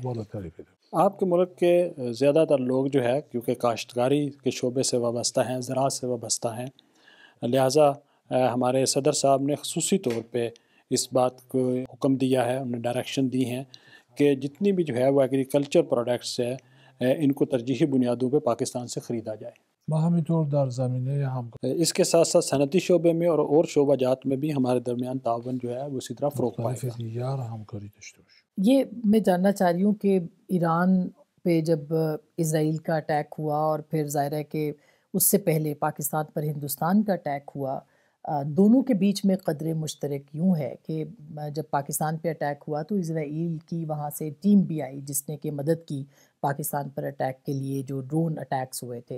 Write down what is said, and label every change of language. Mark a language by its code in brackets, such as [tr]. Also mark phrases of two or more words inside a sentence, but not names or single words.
[ur] آپ کے ملک کے زیادہ تر لوگ جو ہے کیونکہ کاشتکاری کے شعبے سے وابستہ ہیں، زراعت سے وابستہ ہیں، لہٰذا ہمارے صدر صاحب نے خصوصی طور پہ اس بات کو حکم دیا ہے، انہیں ڈائریکشن دی ہیں کہ جتنی بھی جو ہے وہ [en] agriculture products [ur] ہے ان کو ترجیحی بنیادوں پہ پاکستان سے خریدا جائے. [fa] ما همینطور در زمینه هم [ur] اس کے ساتھ ساتھ صنعتی شعبے میں اور شعبہ جات میں بھی ہمارے درمیان تعاون جو ہے وہ اسی طرح فروغ [fa] مختلف [ur] पाएगा। [fa] دیگر همکاری داشته باشیم. [ur] یہ میں جاننا چاہ رہی ہوں کہ ایران پہ جب اسرائیل کا اٹیک ہوا اور پھر ظاہر ہے کہ اس سے پہلے پاکستان پر ہندوستان کا اٹیک ہوا، دونوں کے بیچ میں قدر مشترک یوں ہے کہ جب پاکستان پہ اٹیک ہوا تو اسرائیل کی وہاں سے ٹیم بھی آئی جس نے کہ مدد کی پاکستان پر اٹیک کے لیے، جو [en] drone attacks [ur] ہوئے تھے۔